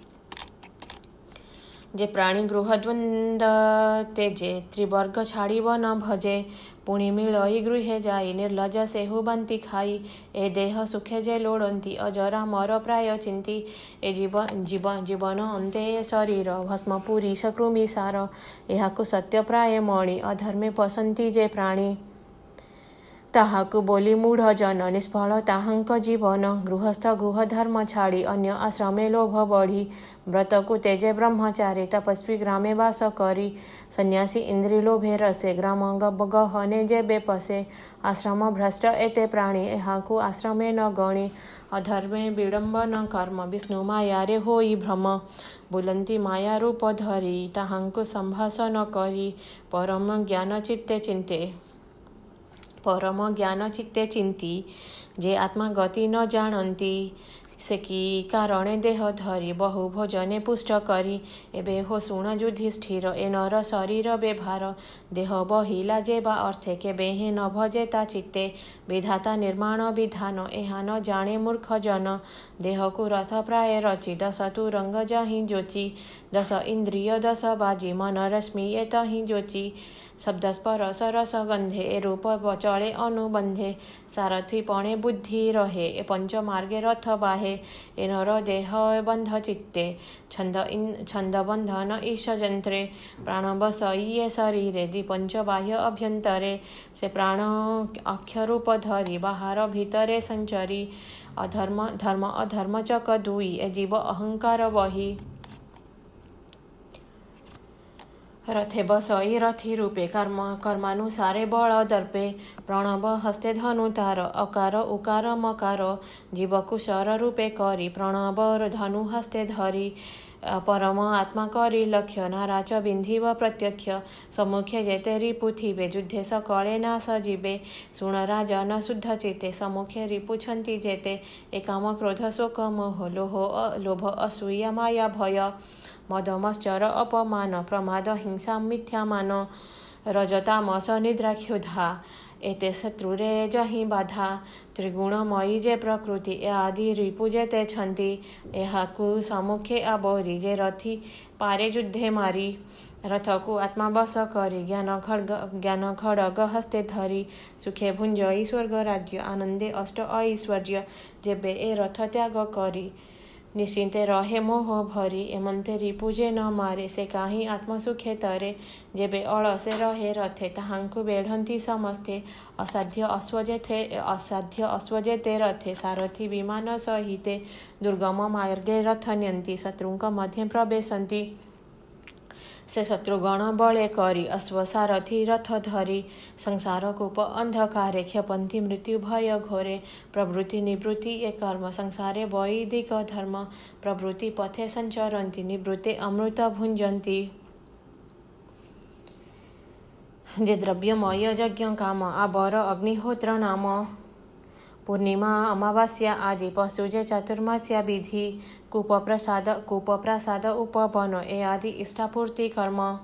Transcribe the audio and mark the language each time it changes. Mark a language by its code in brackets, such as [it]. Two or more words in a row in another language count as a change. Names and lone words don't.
[or] ଯେ ପ୍ରାଣୀ ଗୃହଦ୍ୱନ୍ଦ୍ୱ ତେଜେ ତ୍ରିବର୍ଗ ଛାଡ଼ିବ ନ ଭଜେ ପୁଣି ମିଳଇ ଗୃହେ ଯାଇ ନିର୍ଲଜ ସେହୁ ବାନ୍ତି ଖାଇ ଏ ଦେହ ସୁଖେ ଯେ ଲୋଡ଼ନ୍ତି ଅଜରା ମର ପ୍ରାୟ ଚିନ୍ତି ଏ ଜୀବନ ଅନ୍ତେ ଏ ଶରୀର ଭସ୍ମପୁରୀ ସକୃମି ସାର ଏହାକୁ ସତ୍ୟ ପ୍ରାୟ ମଣି ଅଧର୍ମେ ପଶନ୍ତି ଯେ ପ୍ରାଣୀ ତାହାକୁ ବୋଲି ମୂଢ଼ ଜନ ନିଷ୍ଫଳ ତାହାଙ୍କ ଜୀବନ ଗୃହସ୍ଥ ଗୃହଧର୍ମ ଛାଡ଼ି ଅନ୍ୟ ଆଶ୍ରମେ ଲୋଭ ବଢ଼ି ବ୍ରତକୁ ତେଜେ ବ୍ରହ୍ମଚାରୀ ତପସ୍ୱୀ ଗ୍ରାମେ ବାସ କରି ସନ୍ନ୍ୟାସୀ ଇନ୍ଦ୍ରୀ ଲୋଭେ ରସେ ଗ୍ରାମ ଗହନେ ଯେ ବେପସେ ଆଶ୍ରମ ଭ୍ରଷ୍ଟ ଏତେ ପ୍ରାଣୀ ଏହାକୁ ଆଶ୍ରମେ ନ ଗଣି ଅଧର୍ମେ ବିଡ଼ମ୍ବନ କର୍ମ ବିଷ୍ଣୁ ମାୟା ରେ ହୋଇ ଭ୍ରମ ବୁଲନ୍ତି ମାୟା ରୂପ ଧରି ତାହାଙ୍କୁ ସମ୍ଭାଷଣ କରି ପରମ ଜ୍ଞାନ ଚିତ୍ତେ ଚିନ୍ତି ଯେ ଆତ୍ମା ଗତି ନ ଜାଣନ୍ତି ସେ କି କାରଣେ ଦେହ ଧରି ବହୁ ଭୋଜନେ ପୁଷ୍ଟ କରି ଏବେ ହୋ ଶୁଣ ଯୁଧିଷ୍ଠିର ଏ ନର ଶରୀର ବେଭାର ଦେହ ବହିଲା ଯେବା ଅର୍ଥେ କେ ବେହେ ନ ଭଜେ ତା ଚିତ୍ତେ ବିଧାତା ନିର୍ମାଣ ବିଧାନ ଏହା ନ ଜାଣେ ମୂର୍ଖ ଜନ ଦେହ କୁ ରଥ ପ୍ରାୟ ରଚି ଦଶ ତୁରଙ୍ଗ ଯହିଁ ଯୋଚି ଦଶ ଇନ୍ଦ୍ରିୟ ଦଶ ବାଜୀ ମନ ରଶ୍ମି ଏ ତହିଁ ଯୋଚି ଶବ୍ଦ ସ୍ପର୍ଶ ରସ ଗନ୍ଧେ ରୂପ ଚଳେ ଅନୁବନ୍ଧେ ସାରଥି ପଣେ ବୁଦ୍ଧି ରହେ ଏ ପଞ୍ଚ ମାର୍ଗେ ରଥ ବାହେ ଏ ନର ଦେହ ବନ୍ଧ ଚିତ୍ତେ ଛନ୍ଦ ବନ୍ଧନ ଈଶ ଯନ୍ତ୍ରେ ପ୍ରାଣ ବସ ଯେ ଶରୀରେ ଦ୍ୱିପଞ୍ଚ ବାହ୍ୟ ଅଭ୍ୟନ୍ତରେ ସେ ପ୍ରାଣ ଅକ୍ଷର ରୂପ ଧରି ବାହାର ଭିତରେ ସଞ୍ଚରି ଅଧର୍ମ ଧର୍ମ ଅଧର୍ମ ଚକ ଦୁଇ ଏ ଜୀବ ଅହଙ୍କାର ବହି ରଥେ ବସଇ ରଥୀ ରୂପେ କର୍ମାନୁସାରେ ବଳ ଦର୍ପେ ପ୍ରଣବ ହସ୍ତେ ଧନୁ ତାର ଅକାର ଉକାର ମକାର ଜୀବକୁ ଶର ରୂପେ କରି ପ୍ରଣବ ଧନୁ ହସ୍ତେ ଧରି ପରମ ଆତ୍ମା କରି ଲକ୍ଷ୍ୟ ନାରାଜ ବିନ୍ଧିବ ପ୍ରତ୍ୟକ୍ଷ ସମ୍ମୁଖେ ଯେତେ ରିପୁ ଥିବେ ଯୁଦ୍ଧେ ସକଳେ ନାଶ ଜୀବେ ଶୁଣ ରାଜନ ଶୁଦ୍ଧ ଚିତେ ସମ୍ମୁଖେ ରିପୁଛନ୍ତି ଯେତେ ଏ କାମ କ୍ରୋଧ ଶୋକ ମୋହ ଲୋଭ ଅସୂୟା ମାୟା ଭୟ ମଦମଶ୍ଚର ଅପମାନ ପ୍ରମାଦ ହିଂସା ମିଥ୍ୟା ମାନ ରଜତାମସ ନିଦ୍ରା କ୍ଷୁଧା ଏତେ ଶତ୍ରୁରେ ଯହିଁ ବାଧା ତ୍ରିଗୁଣମୟୀ ଯେ ପ୍ରକୃତି ଏ ଆଦି ରିପୁ ଯେତେ ଛନ୍ତି ଏହାକୁ ସମ୍ମୁଖେ ଆବୋରି ଯେ ରଥୀ ପାରେ ଯୁଦ୍ଧେ ମାରି ରଥକୁ ଆତ୍ମାବଶ କରି ଜ୍ଞାନ ଖଡ୍ଗ ହସ୍ତେ ଧରି ସୁଖେ ଭୁଞ୍ଜଇ ସ୍ୱର୍ଗ ରାଜ୍ୟ ଆନନ୍ଦେ ଅଷ୍ଟ ଐଶ୍ୱର୍ଯ୍ୟ ଯେବେ ଏ ରଥ ତ୍ୟାଗ କରି ନିଶ୍ଚିନ୍ତେ ରହେ ମୋହ ଭରି ଏମନ୍ତେ ରିପୁଯେ ନ ମାରେ ସେ କାହିଁ ଆତ୍ମସୁଖେ ତରେ ଯେବେ ଅଳସେ ରହେ ରଥେ ତାହାଙ୍କୁ ବେଢ଼ନ୍ତି ସମସ୍ତେ ଅସାଧ୍ୟ ଅଶ୍ୱଯେତେ ରଥେ ସାରଥି ବିମାନ ସହିତେ ଦୁର୍ଗମ ମାର୍ଗେ ରଥ ନ୍ୟନ୍ତି ଶତ୍ରୁଙ୍କ ମଧ୍ୟେ ପ୍ରବେଶନ୍ତି ସେ ଶତ୍ରୁଗଣ ବଳେ କରି ଅଶ୍ୱସାରଥି ରଥ ଧରି ସଂସାର କୂପ ଅନ୍ଧକାରେ କ୍ଷପନ୍ତି ମୃତ୍ୟୁ ଭୟ ଘୋରେ ପ୍ରବୃତ୍ତି ନିବୃତ୍ତି ଏ କର୍ମ ସଂସାରେ ବୈଦିକ ଧର୍ମ ପ୍ରବୃତ୍ତି ପଥେ ସଞ୍ଚରନ୍ତି ନିବୃତ୍ତେ ଅମୃତ ଭୁଞ୍ଜନ୍ତି ଯେ ଦ୍ରବ୍ୟମୟ ଯଜ୍ଞ କାମ ଆବର ଅଗ୍ନିହୋତ୍ର ନାମ ପୂର୍ଣ୍ଣିମା ଅମାବାସ୍ୟା ଆଦି ପଶୁଯେ ଚାତୁର୍ମାସ୍ୟ ବିଧି କୂପପ୍ରସାଦ ଉପବନ ଏ ଆଦି ଇଷ୍ଟାପୂର୍ତ୍ତି କର୍ମ